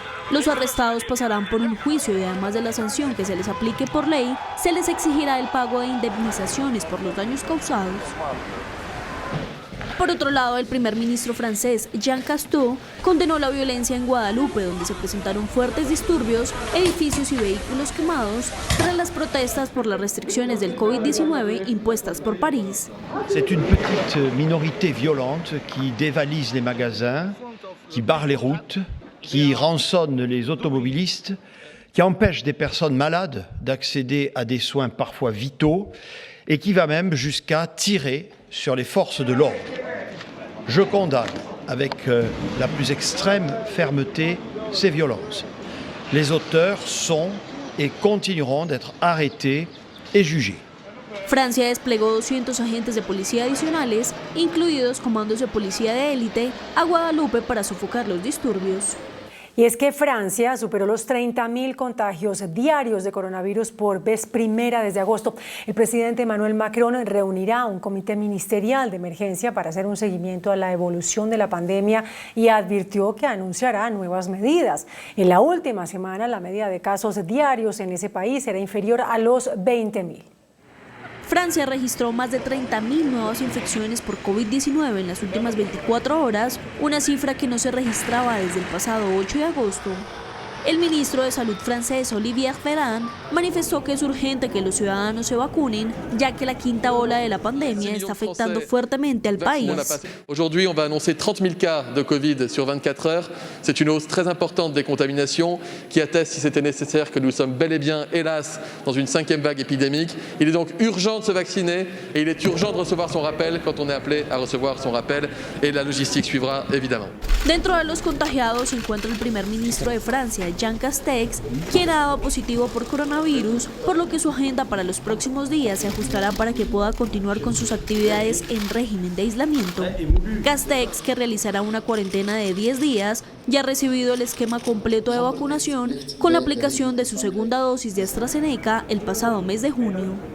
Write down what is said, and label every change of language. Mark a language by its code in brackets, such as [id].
[es] Los arrestados pasarán por un juicio y además de la sanción que se les aplique por ley, se les exigirá el pago de indemnizaciones por los daños causados. Por otro lado, el primer ministro francés, Jean Castex, condenó la violencia en Guadalupe, donde se presentaron fuertes disturbios, edificios y vehículos quemados tras las protestas por las restricciones del COVID-19 impuestas por París. [fr] C'est une petite minorité violente qui dévalise les magasins, qui barre les routes, qui rançonne les automobilistes, qui empêche des personnes malades d'accéder à des soins parfois vitaux et qui va même jusqu'à tirer sur les forces de l'ordre. Je condamne avec la plus extrême fermeté ces violences. Les auteurs sont et continueront d'être arrêtés et jugés. [es] Francia desplegó 200 agentes de policía adicionales, incluidos comandos de policía de élite, a Guadalupe para sofocar los disturbios. Y es que Francia superó los 30.000 contagios diarios de coronavirus por vez primera desde agosto. El presidente Emmanuel Macron reunirá un comité ministerial de emergencia para hacer un seguimiento a la evolución de la pandemia y advirtió que anunciará nuevas medidas. En la última semana, la media de casos diarios en ese país era inferior a los 20.000. Francia registró más de 30.000 nuevas infecciones por COVID-19 en las últimas 24 horas, una cifra que no se registraba desde el pasado 8 de agosto. El ministro de Salud francés, Olivier Véran, manifestó que es urgente que los ciudadanos se vacunen, ya que la 5ª ola de la pandemia está afectando fuertemente al país. [fr] Aujourd'hui, on va annoncer 30 000 cas de Covid sur 24 heures. C'est une hausse très importante des contaminations qui atteste, si c'était nécessaire, que nous sommes bel et bien, hélas, dans une 5e vague épidémique. Il est donc urgent de se vacciner et il est urgent de recevoir son rappel quand on est appelé à recevoir son rappel et la logistique suivra évidemment. [es] Dentro de los contagiados se encuentra el primer ministro de Francia, Jean Castex, quien ha dado positivo por coronavirus, por lo que su agenda para los próximos días se ajustará para que pueda continuar con sus actividades en régimen de aislamiento. Castex, que realizará una cuarentena de 10 días, ya ha recibido el esquema completo de vacunación con la aplicación de su segunda dosis de AstraZeneca el pasado mes de junio.